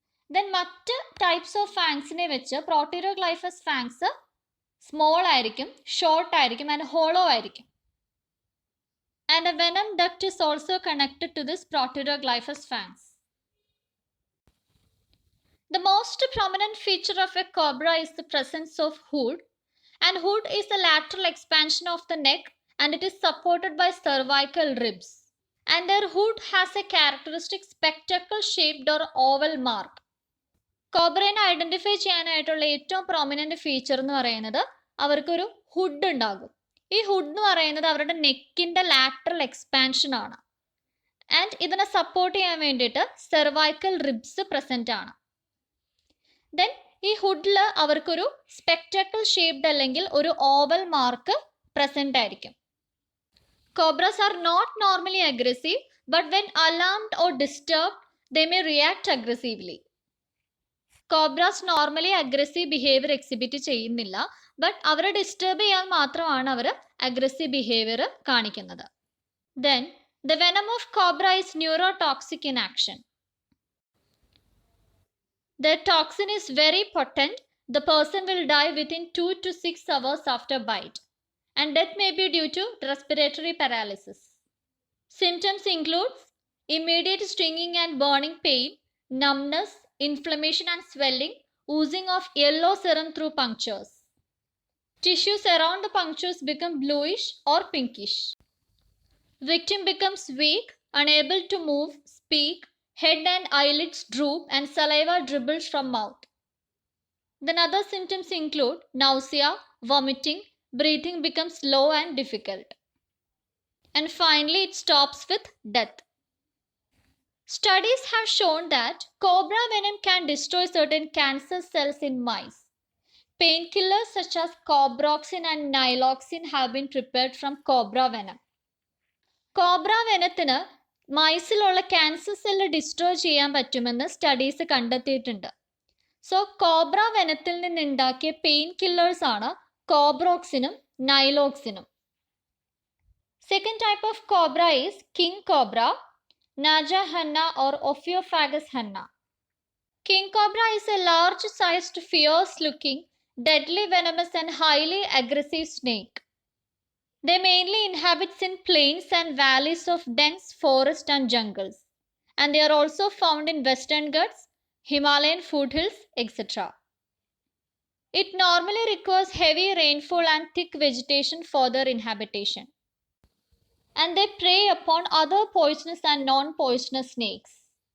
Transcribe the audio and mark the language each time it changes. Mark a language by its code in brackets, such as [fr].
[ml] Then മറ്റ് types of ഫാങ്സിനെ വെച്ച് പ്രോട്ടീരോഗ്ലൈഫസ് fangs small ആയിരിക്കും, ഷോർട്ട് ആയിരിക്കും ആൻഡ് ഹോളോ ആയിരിക്കും. [en] And a venom duct is also connected to this Proteroglyphus fangs. The most prominent feature of a cobra is the presence of hood, and hood is the lateral expansion of the neck and it is supported by cervical ribs. And their hood has a characteristic spectacle shaped or oval mark. [ml] കോബ്രേനെ identify ചെയ്യാനായിട്ടുള്ള ഏറ്റവും prominent feature എന്ന് പറയുന്നത് അവർക്കൊരു hood ഉണ്ടാകും. ഈ hood എന്ന് പറയുന്നത് അവരുടെ നെക്കിന്റെ ലാറ്ററൽ എക്സ്പാൻഷൻ ആണ്. ആൻഡ് ഇതിനെ സപ്പോർട്ട് ചെയ്യാൻ വേണ്ടിയിട്ട് സെർവൈക്കൽ റിബ്സ് പ്രസന്റ് ആണ്. ദെൻ ഈ ഹുഡിൽ അവർക്കൊരു സ്പെക്ടക്കിൾ ഷേപ്ഡ് അല്ലെങ്കിൽ ഒരു ഓവൽ മാർക്ക് പ്രസന്റ് ആയിരിക്കും. [en] Cobras are not normally aggressive, but when alarmed or disturbed they may react aggressively. [ml] Cobras normally aggressive behaviour exhibit ചെയ്യുന്നില്ല, ബട്ട് അവരെ ഡിസ്റ്റർബ് ചെയ്യാൻ മാത്രമാണ് അവർ അഗ്രസീവ് ബിഹേവിയർ കാണിക്കുന്നത്. [en] Then the venom of cobra is neurotoxic in action. The toxin is very potent. The person will die within 2 to 6 hours after bite, and death may be due to respiratory paralysis. Symptoms include immediate stinging and burning pain, numbness, inflammation and swelling, oozing of yellow serum through punctures. Tissues around the punctures become bluish or pinkish. Victim becomes weak, unable to move, speak, head and eyelids droop and saliva dribbles from mouth. Then other symptoms include nausea, vomiting, breathing becomes slow and difficult. And finally it stops with death. Studies have shown that cobra venom can destroy certain cancer cells in mice. Painkillers such as cobroxin and niloxin have been prepared from cobra venom. [ml] Cobra വെനത്തിന് മൈസിലുള്ള cancer cell destroy ചെയ്യാൻ പറ്റുമെന്ന് studies കണ്ടെത്തിയിട്ടുണ്ട്. So cobra വെനത്തിൽ നിന്നുണ്ടാക്കിയ pain killers ആണ് കോബ്രോക്സിനും നൈലോക്സിനും. [en] Second type of cobra is king cobra, Naja hannah or Ophiophagus hannah. King cobra is a large sized fierce looking deadly venomous and highly aggressive snake. They mainly inhabit in plains and valleys of dense forest and jungles, and they are also found in Western Ghats, Himalayan foothills, etc. It normally requires heavy rainfall and thick vegetation for their inhabitation, and they prey upon other poisonous and non-poisonous snakes.